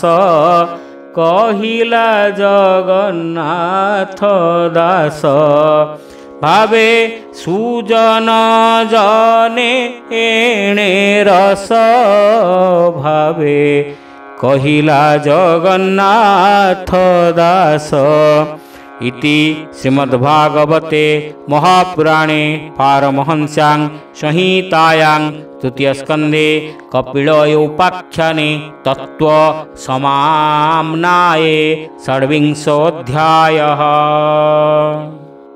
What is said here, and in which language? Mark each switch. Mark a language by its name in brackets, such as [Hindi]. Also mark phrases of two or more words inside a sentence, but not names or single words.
[Odia] କହିଲା ଜଗନ୍ନାଥ ଦାସ ଭାବେ ସୁଜନ ଜନେ ଏଣେ ରସ ଭାବେ କହିଲା ଜଗନ୍ନାଥ ଦାସ [Sanskrit] इति श्रीमद्भागवते महापुराणे पारमहंस्यां संहितायां तृतीय स्कंदे कपिलयोपाख्याने तत्व समाम्नाये षड्विंशोऽध्यायः।